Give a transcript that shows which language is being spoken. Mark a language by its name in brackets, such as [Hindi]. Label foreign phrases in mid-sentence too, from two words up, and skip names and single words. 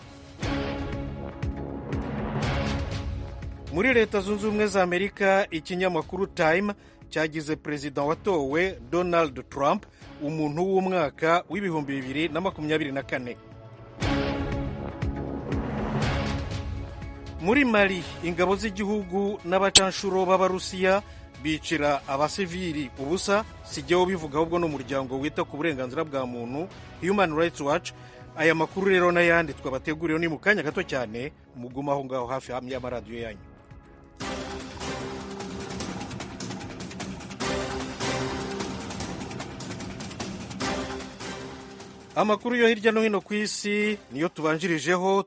[Kinyarwanda] Muri Leta Zunze Ubumwe za Amerika, ikinyamakuru Time cyagize perezida watowe Donald Trump umuntu w'umwaka w'ibihumbi 2024. Muri Mali, ingabo z'igihugu n'abacanshuro b'Abarusiya bicira abasivili ubusa, sijyeho bivuga ahubwo n'umuryango wita ku burenganzira bwa muntu Human Rights Watch. Aya makuru rero n'ayandi twabateguriye ni mu kanya gato cyane, muguma aho ngaho hafi y'amaradiyo yanyu. Amakuru yo hirya no hino ku isi niyo tubanjirijeho.